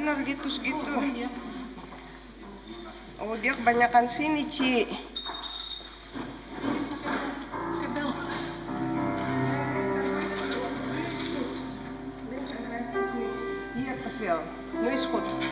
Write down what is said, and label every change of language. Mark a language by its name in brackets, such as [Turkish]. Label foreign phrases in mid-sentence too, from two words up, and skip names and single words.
[Indonesian] segitu. Oh, dia kebanyakan sini, Ci. Kabel. [Dutch] Hier te veel. Nu is goed.